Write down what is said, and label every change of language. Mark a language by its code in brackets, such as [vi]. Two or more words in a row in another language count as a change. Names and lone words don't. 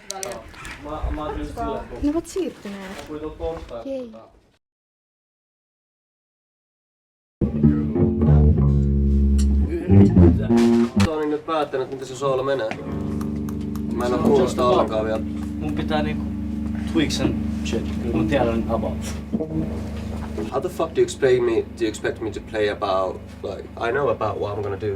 [fi] Ne ovat siirtyneet. Jei. Toni nyt päättänyt, miten se soolo menee. Mä en oo kuullut sitä ollenkaan vielä. Mun pitää niinku [en] tweaks and shit, [fi] kyllä mä tiedän about. [en] How the fuck do you expect me to play about, like, I know about what I'm gonna do.